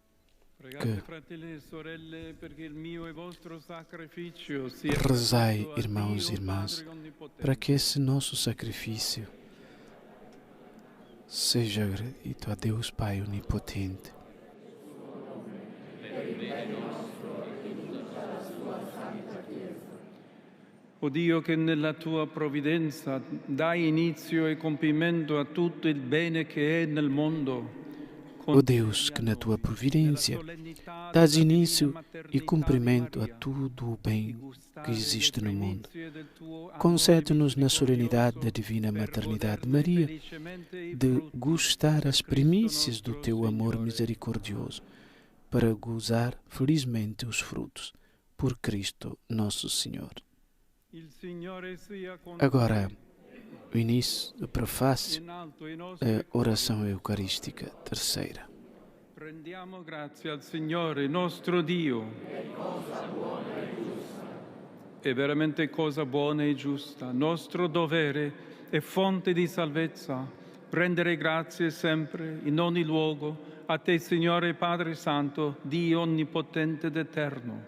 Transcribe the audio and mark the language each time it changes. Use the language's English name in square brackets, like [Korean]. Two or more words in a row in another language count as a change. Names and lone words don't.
[Portuguese] Rezai, irmãos e irmãs, para que esse nosso sacrifício seja gratito a Deus Pai Onipotente. [Italian] O Dio che nella tua provvidenza dai inizio e compimento a tutto il bene che è nel mondo. [Portuguese] O Deus que na tua providência dás início e cumprimento a tudo o bem que existe no mundo. Concede-nos na solenidade da divina maternidade de Maria de gustar as primícias do teu amor misericordioso, para gozar felizmente os frutos. Por Cristo nosso Senhor. Agora, o início do prefácio da oração eucarística terceira. [Italian] Rendiamo grazie al Signore nostro Dio. È veramente cosa buona e giusta, nostro dovere e fonte di salvezza, rendere grazie sempre, in ogni luogo, a te, Signore Padre Santo, Dio onnipotente ed eterno.